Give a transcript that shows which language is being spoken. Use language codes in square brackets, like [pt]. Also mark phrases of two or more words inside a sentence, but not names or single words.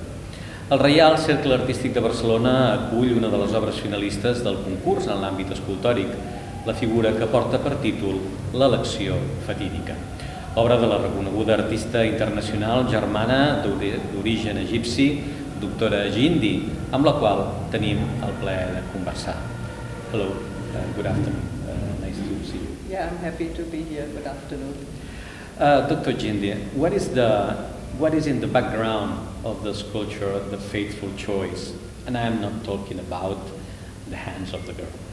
[ca] El Reial, Cercle Artístic de Barcelona acull una de les obres finalistes del concurs en l'àmbit escultòric, la figura que porta per títol L'elecció fatídica, obra de la reconeguda artista internacional germana d'origen egipci, doctora Gindi, amb la qual tenim el plaer de conversar. [en] Hello, good afternoon. Nice to see you. Yeah, I'm happy to be here. Good afternoon. Dr. Gindi, what is in the background of the sculpture, The Faithful Choice? And I am not talking about the hands of the girl.